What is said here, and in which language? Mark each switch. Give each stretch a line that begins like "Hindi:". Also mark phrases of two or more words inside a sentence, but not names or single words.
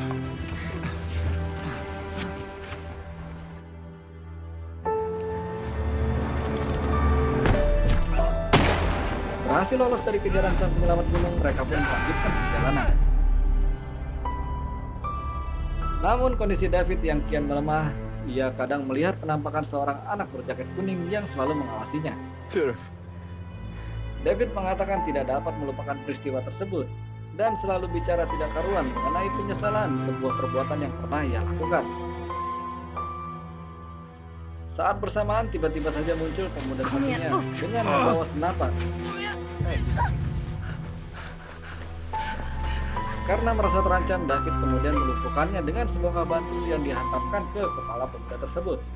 Indonesian: Berhasil lolos dari kejaran sang penyelamat gunung, mereka pun melanjutkan perjalanan. Namun kondisi David yang kian melemah, ia kadang melihat penampakan seorang anak berjaket kuning yang selalu mengawasinya.
Swedish: Ser du?
Indonesian: David mengatakan tidak dapat melupakan peristiwa tersebut dan selalu bicara tidak karuan mengenai penyesalan sebuah perbuatan yang pernah ia lakukan. Saat bersamaan tiba-tiba saja muncul pemuda sampingnya dengan membawa senapan. Karena merasa terancam, David kemudian melumpuhkannya dengan sebuah batu yang dihantamkan ke kepala pemuda tersebut.